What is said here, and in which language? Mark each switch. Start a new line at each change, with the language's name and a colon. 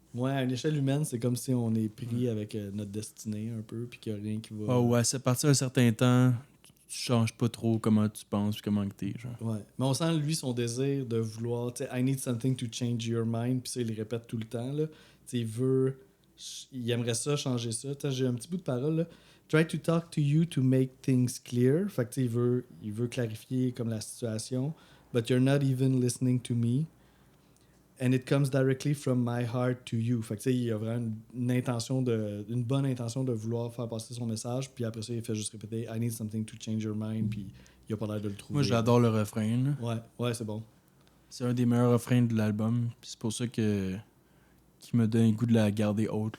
French: Ouais, à une échelle humaine, c'est comme si on est pris avec notre destinée un peu, puis qu'il n'y a rien qui va. Ouais, à partir d'un certain temps, tu changes pas trop comment tu penses puis comment que t'es. Genre. Ouais. Mais on sent, lui, son désir de vouloir, tu sais,
English: I need something to change your mind,
French: puis ça, il le répète tout le temps, là. Tu sais, il aimerait ça, changer ça. T'sais, j'ai un petit bout de parole, là.
English: Try to talk to you to make things clear.
French: Fait que, tu sais, il veut clarifier comme la situation.
English: But you're not even listening to me. And it comes directly from my heart to you.
French: Fait que, tu sais, il a vraiment une bonne intention de vouloir faire passer son message, puis après ça, il fait juste répéter
English: I need something to change your mind,
French: puis il a pas l'air de le trouver. Moi, j'adore le refrain. Là. Ouais, c'est bon. C'est un des meilleurs refrains de l'album, puis c'est pour ça qu'il me donne le goût de la garder haute.